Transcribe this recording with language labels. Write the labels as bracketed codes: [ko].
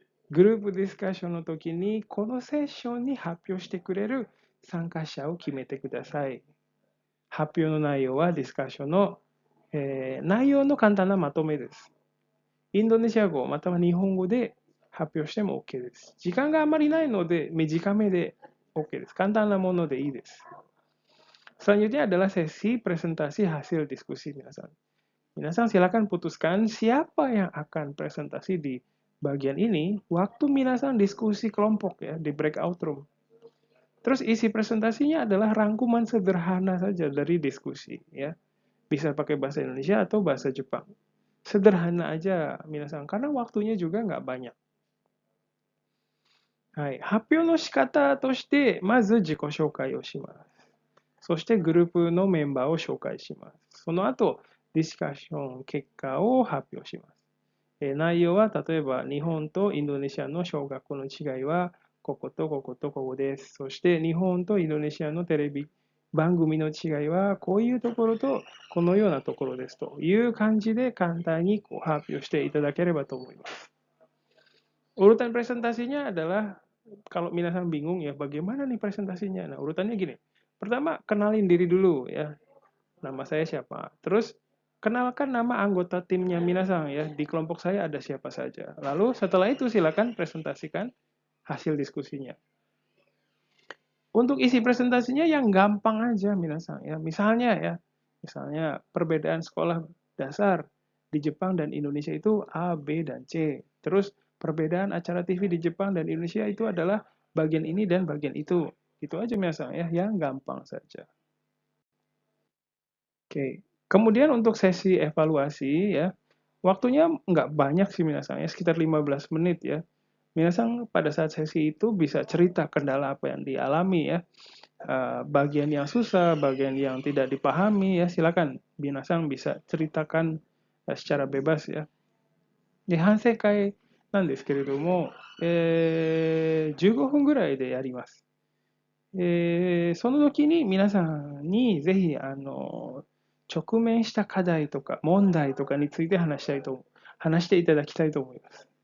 [ja] グループディスカッションの時に、このセッションに発表してくれる参加者を決めてください。発表の内容はディスカッションの、内容の簡単なまとめです。インドネシア語または日本語で発表しても OK です。時間があまりないので短めで OK です。簡単なものでいいです。 [id] Selanjutnya adalah sesi presentasi hasil diskusi minasan. Minasan silakan putuskan siapa yang akan presentasi di bagian ini waktu minasan diskusi kelompok ya di breakout room. Terus isi presentasinya adalah rangkuman sederhana saja dari diskusi ya. Bisa pakai bahasa Indonesia atau bahasa Jepang. Sederhana aja minasan karena waktunya juga nggak banyak. [ja] はい、発表の仕方として、まず自己紹介をします。そしてグループのメンバーを紹介します。その後、ディスカッション結果を発表します。内容は例えば日本とインドネシアの小学校の違いはこことこことここです。そして日本とインドネシアのテレビ番組の違いはこういうところとこのようなところですという感じで簡単に発表していただければと思います。 [id] Urutan presentasinya adalah kalau minasan bingung ya bagaimana nih presentasinya. Nah, urutannya gini. Pertama, kenalin diri dulu ya. Nama saya siapa. Terus kenalkan nama anggota timnya minasan ya. Di kelompok saya ada siapa saja. Lalu setelah itu silakan presentasikan hasil diskusinya. Untuk isi presentasinya yang gampang aja minasan ya. Misalnya perbedaan sekolah dasar di Jepang dan Indonesia itu A, B, dan C. Terus perbedaan acara TV di Jepang dan Indonesia itu adalah bagian ini dan bagian itu. Itu aja minasan ya, yang gampang saja. Oke. Kemudian untuk sesi evaluasi ya, waktunya nggak banyak sih minasan ya, sekitar 15 menit ya. Minasan pada saat sesi itu bisa cerita kendala apa yang dialami ya. Bagian yang susah, bagian yang tidak dipahami ya, silakan minasan bisa ceritakan secara bebas ya. [ja] で、反省会なんですけれども、15分ぐらいでやります。その時に皆さんにぜひ直面した課題とか問題とかについて話していただきたいと思います。